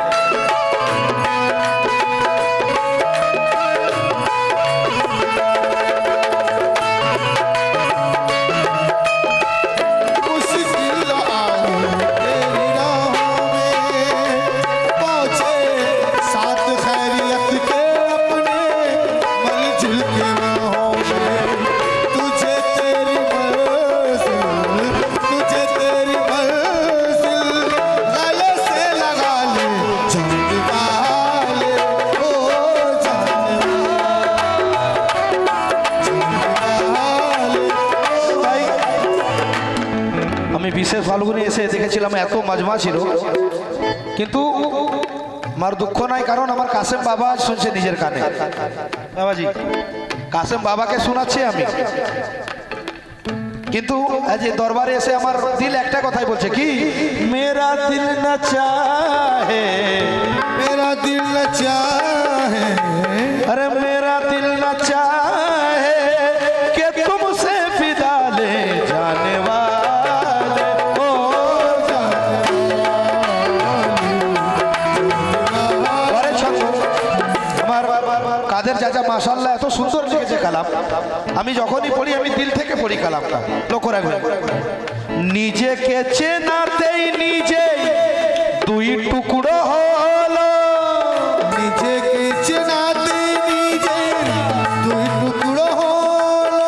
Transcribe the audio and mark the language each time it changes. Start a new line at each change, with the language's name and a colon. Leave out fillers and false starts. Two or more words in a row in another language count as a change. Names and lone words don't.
Hindi: मुश्किल आए तेरी राहों में पहुँचे साथ खैरियत के अपने मंजिल के राहों में तुझे तेरी मंजिल गले से लगा ले जाने वाले ओ जाने वाले
Bangla: তাই আমি বিশেষ ফাল্গুনে এসে দেখেছিলাম এত মাজমা ছিল কিন্তু আমার দুঃখ নাই কারণ আমার কাসেম বাবা আজ শুনছে নিজের কানে বাবাজি কাসেম বাবাকে শোনাচ্ছি আমি কিন্তু আজ এই দরবারে এসে আমার দিল একটা কথাই বলছে কি,
Hindi: मेरा दिल ना चाहे, मेरा दिल न चाहे, अरे मेरा दिल न चाहे कि तुमसे फिदा ले जाने वाले ओ अरे छंद
Bangla: আমার কাদের চাচা মাশাআল্লাহ এত সুন্দর লিখেছে কালাম। আমি যখনই পড়ি আমি দিল থেকে পড়ি কালামটা, লক্ষ্য রাখবেন। নিজেকে চেনাতেই নিজে দুই টুকরো হলো, নিজেকে চেনাতে নিজের দুই টুকরো হলো,